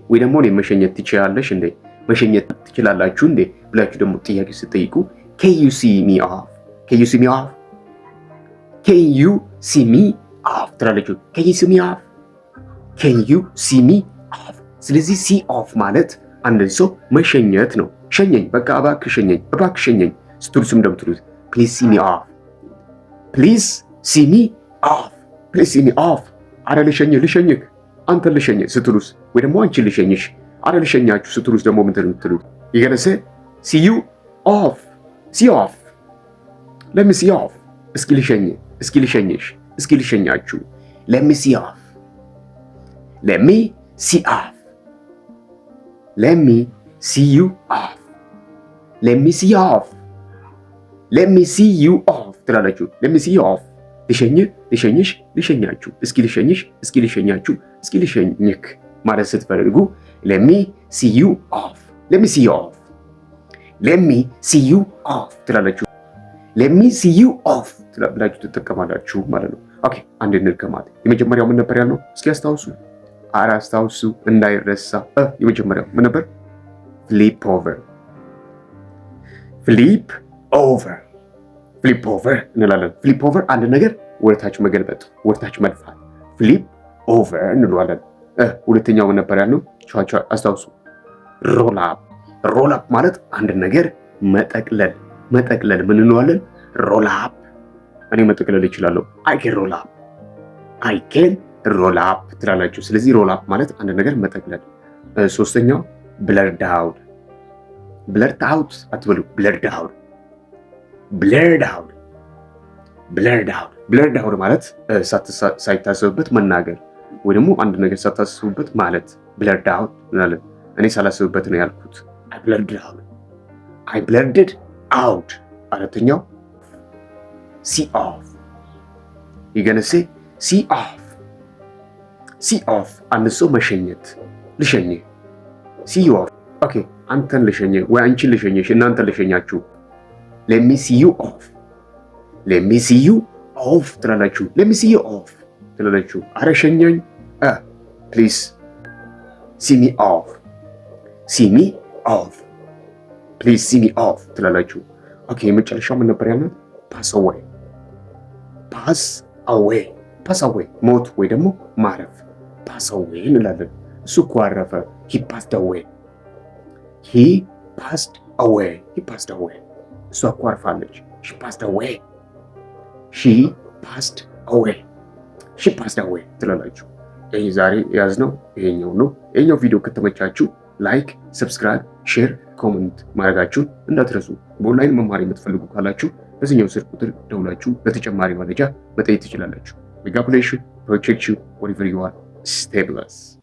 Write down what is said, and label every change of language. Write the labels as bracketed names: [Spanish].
[Amharic] ወይ ደግሞ እኔም መሸኘት ትችላለሽ እንዴ? መሸኘት ትችላላችሁ እንዴ ብላችሁ ደግሞ ጥያቄ ስትጠይቁ [English] can you see me off፣ can you see me off፣ [Amharic] can you see me off ትላለችሁ። can you see me off፣ can you see me off። ስለዚህ see off ማለት አንድን ሰው መሸኘት ነው። ሸኘኝ፣ በቃ እባክህ ሸኘኝ፣ እባክህ ሸኘኝ ስትሉ ስም እንደምትሉት [English] please see me off፣ please see me off፣ please see me off። [Amharic] አረ ልሸኝህ፣ ልሸኝህ፣ አንተን ልሸኝህ ስትሉስ ወይ ደግሞ አንቺን ልሸኝሽ፣ አረ ልሸኛችሁ ስትሉስ ደግሞ ምን ትሉት? ይገነሰ [English] see you off፣ see off፣ let me see off። [Amharic] እስኪ ልሸኝህ፣ እስኪ ልሸኝሽ፣ እስኪ ልሸኛችሁ። [English] let me see off፣ let me see off፣ let me see you off፣ let me see off፣ let me see you off [Amharic] ትላላችሁ። let me see you off ልሸኝህ፣ ልሸኝሽ፣ ልሸኛችሁ፣ እስኪ ልሸኝሽ፣ እስኪ ልሸኛችሁ፣ እስኪ ልሸኝክ ማለት ስትፈልጉ let me see you off፣ let me see you off፣ let me see you off ትላላችሁ። let me see you off ትላላችሁ ትጠቀማላችሁ ማለት ነው። ኦኬ አንድ እንድገማት። የመጀመሪያው ምን ነበር ያልነው? እስኪ አስታውሱ። አረ አስታውሱ እንዳይረሳ። የመጀመሪያው ምን ነበር? flip over፣ flip over፣ flip over እንላለን። flip over አንድ ነገር ወደታች መገልበጥ፣ ወደታች መድፋት flip over እንለዋለን። ሁለተኛው ምን ነበር ያልነው? ቻቻ አስታውሱ። roll up፣ roll up ማለት አንድ ነገር መጠቅለል፣ መጠቅለል ምን እንለዋለን? roll up። እኔ መጠቅለል እችላለሁ። [English] I can roll up፣ I can roll up [Amharic] ትላላችሁ። ስለዚህ roll up ማለት አንድ ነገር መጠቅለል። ሶስተኛው blurred out፣ blurred out አትበሉ፣ blurred out፣ blurred out፣ blurred out፣ blurred out ማለት ሳይታሰብበት መናገር ወይ ደግሞ አንድ ነገር ሳታስቡበት ማለት blurred out እንላለን። እኔ ሳላስብበት ነው ያልኩት። [English] I blurred out፣ I blurred out። [Amharic] አራተኛው see off፣ you're gonna say see off፣ see off አንድ ሰው መሸኘት፣ ልሸኝህ፣ see you off። ኦኬ አንተን ልሸኝህ ወይ አንቺን ልሸኝሽ፣ እናንተን ልሸኛችሁ። [English] let me see you off፣ let me see you off [Amharic] ትላላችሁ። let me see you off ትላላችሁ። አረ ሸኘኝ፣ [English] please see me off፣ see me off፣ [Amharic] please see me off ትላላችሁ። ኦኬ የመጨረሻው ምን ነበር ያልነው? ፓስ አዌይ ፓስ አዌይ ፓስ አዌይ ሞት ወይ ደግሞ ማረፍ ፓስ አዌይ እንላለን። እሱ እኮ አረፈ። ሂ ፓስድ አዌይ ሂ ፓስድ አዌይ ሂ ፓስድ አዌይ እሷ እኮ አርፋለች። ሺ ፓስድ አዌይ ሺ ፓስድ አዌይ ሺ ፓስድ አዌይ ትላላችሁ። ይሄ ዛሬ ያዝነው ይሄኛው ነው። ይሄኛው ቪዲዮ ከተመቻችሁ ላይክ፣ ሰብስክራይብ፣ ሼር፣ ኮሜንት ማድረጋችሁን እንዳትረሱ። በኦንላይን መማር የምትፈልጉ ካላችሁ በዚህኛው ስልክ ቁጥር ደውላችሁ ለተጨማሪ መረጃ መጠየቅ ትችላላችሁ። [English] God bless you, protect you, whatever you are, stay blessed.